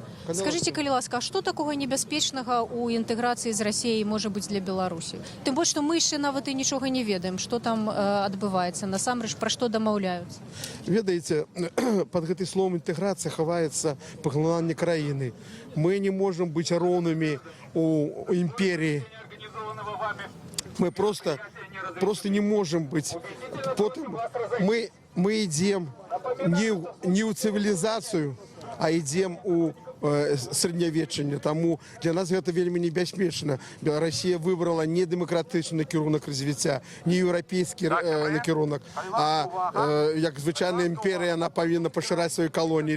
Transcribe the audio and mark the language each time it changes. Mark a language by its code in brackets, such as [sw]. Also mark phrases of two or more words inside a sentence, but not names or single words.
[be] Скажыце, калі ласка, а што такога небяспечнага ў інтэграцыі з Расіяй можа быць для Беларусі? Тым больш, што мы яшчэ нават і нічога не ведаем, што там адбываецца, насамрэч, пра што дамаўляюцца. Ведаеце, пад гэтым словом інтэграцыя хаваецца паглынанне краіны. Мы не можам быць роўнымі у імперіі. [ru] Мы просто не можем быть. Потом мы идем не [be] ў цывілізацыю, [ru] а идем [be] у среднявеччання. Таму для нас гэта вельмі небяспечна. Расія выбрала не дэмакратычны накірунак развіцця, не еўрапейскі накірунак, а як звычайная імперія, яна павінна пашыраць свае калоніі.